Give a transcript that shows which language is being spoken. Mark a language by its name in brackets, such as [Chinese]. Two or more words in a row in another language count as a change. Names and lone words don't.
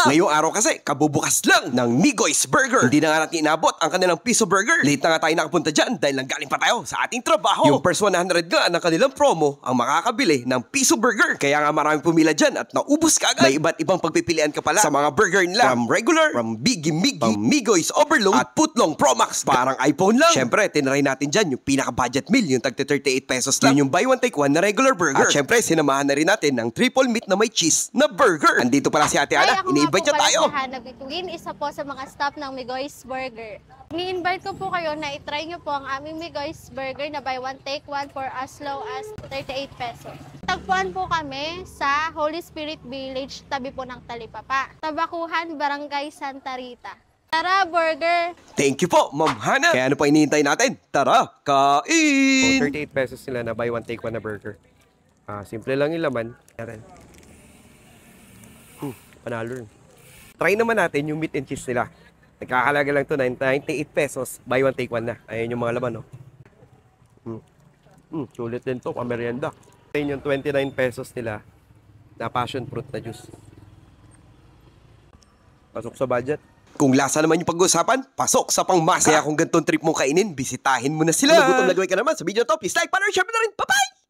[Filipino] Ngayong araw kasi, kabubukas lang ng Migoy's Burger. Hindi na nga natin inabot ang kanilang piso burger. Late na nga tayo nakapunta dyan dahil nanggaling pa tayo sa ating trabaho. Yung first 100 nga ng kanilang promo ang makakabili ng piso burger. Kaya nga maraming pumila dyan at naubos ka agad. May iba't ibang pagpipilian ka pala sa mga burger nila. [English] From regular, from Biggie Miggy, from Migoy's Overload, at Putlong Pro Max. [Filipino] Parang iPhone lang. Syempre, tinry natin dyan yung pinaka- [English] budget meal, [Filipino] yung tagti 38 pesos lang. Yun yung [English] buy one take one [Filipino] na regular burger. At syempre, sinamahan na rin natin ng [English] triple meat [Filipino] na may cheese na burger. Andito pala si Ate Ana, ini-invite niya tayo. Isa po sa mga staff ng Migoy's Burger. Ni-invite ko po kayo na itry nyo po ang aming Migoy's Burger na [English] buy one take one for as low as 38 pesos. [Filipino] Tagpuan po kami sa Holy Spirit Village, tabi po ng Talipapa, Tabakuhan, Barangay Santa Rita. Tara, burger! [English] Thank you [Filipino] po, Ma'am Hana. Kaya ano pa hinihintay natin? Tara, kain! 38 pesos sila na [English] buy one take one [Filipino] na burger. Simple lang yung laman. Panalo rin. Try naman natin yung [English] meat and cheese [Filipino] nila. Nagkakalaga lang to 98 pesos. [English] Buy one take one [Filipino] na. Ayan yung mga laman, no? Sulit din to, pamerienda. Ayan yung 29 pesos nila na [English] passion fruit [Filipino] na juice. Pasok sa budget. Kung lasa naman yung pag-uusapan, pasok sa pangmasa. Kaya kung ganitong trip mong kainin, bisitahin mo na sila. Kung nagutom nagawin ka naman sa video to, [English] please like, follow, share [Filipino] mo na rin. Bye-bye!